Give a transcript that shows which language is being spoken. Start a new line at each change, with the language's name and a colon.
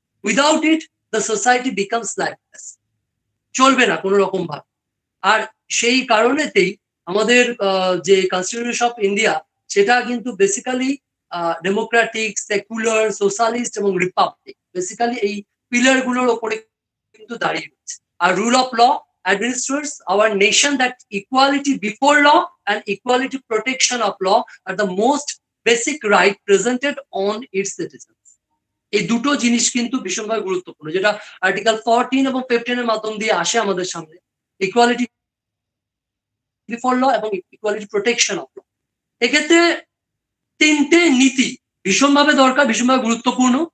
English: without it the society becomes lifeless,
Bangla: চলবে না কোনো রকম ভাবে। আর সেই কারণেতেই আমাদের যে কনস্টিটিউশন অফ ইন্ডিয়া, সেটা কিন্তু বেসিক্যালি ডেমোক্রেটিক, সেকুলার, সোশ্যালিস্ট এবং রিপাবলিক, বেসিক্যালি এই পিলার গুলোর ওপরে কিন্তু দাঁড়িয়ে রয়েছে।
English: আর rule of law administers our nation that equality before law and equality protection of law are the most basic right presented on its citizens।
Bangla: এই দুটো জিনিস কিন্তু ভীষণভাবে গুরুত্বপূর্ণ, যেটা আর্টিকেল 14 এবং 15 এর মাধ্যম দিয়ে আসে আমাদের সামনে। ইকুয়ালিটি বিফোর ল এবং ইকুয়ালিটি প্রোটেকশন অফ ল, এক্ষেত্রে তিনটে নীতি ভীষণভাবে দরকার, ভীষণভাবে গুরুত্বপূর্ণ।